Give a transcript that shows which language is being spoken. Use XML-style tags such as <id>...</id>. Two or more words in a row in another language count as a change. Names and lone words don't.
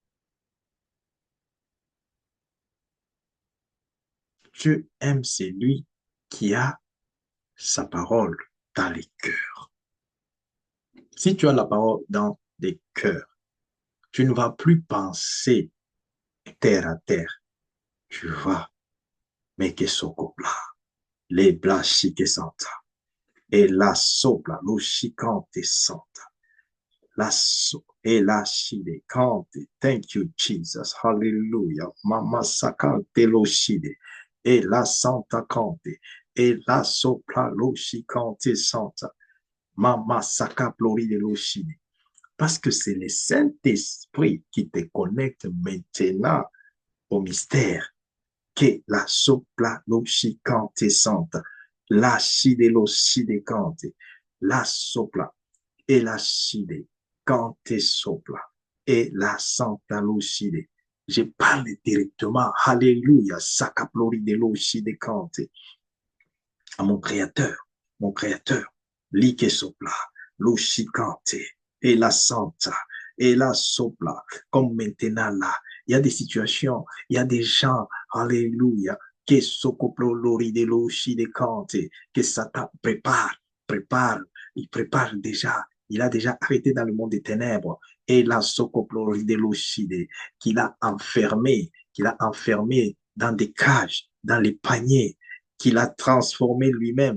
<fr>Dieu aime celui qui a sa parole dans les cœurs. Si tu as la parole dans les cœurs, tu ne vas plus penser terre à terre. Tu vas, mais que sokopla, les blashi que santa, et la sopla, l'ushikante santa, la so, et la shide kante.</fr> <en>Thank you, Jesus. Hallelujah. Mama sakante l'oshide, et la santa kante, et la sopla, l'ushikante santa. Mama sakaplori de l'oshide.</en> <fr>Parce que c'est le Saint-Esprit qui te connecte maintenant au mystère que la sopla l'oshikante santa, la shide l'oshide kante, la sopla et la shide kante sopla et la santa l'oshide. Je parle directement, alléluia, sakaplori de l'oshide kante, à mon créateur, like sopla, l'oshikante et la santa et la sopla, comme maintenant là. Il y a des situations, il y a des gens, alléluia, que sokoplo lori de l'oshi de kante, que Satan prépare, il prépare déjà, il a déjà arrêté dans le monde des ténèbres, et la sokoplo lori de l'oshi de, qu'il a enfermé dans des cages, dans les paniers, qu'il a transformé lui-même.</fr>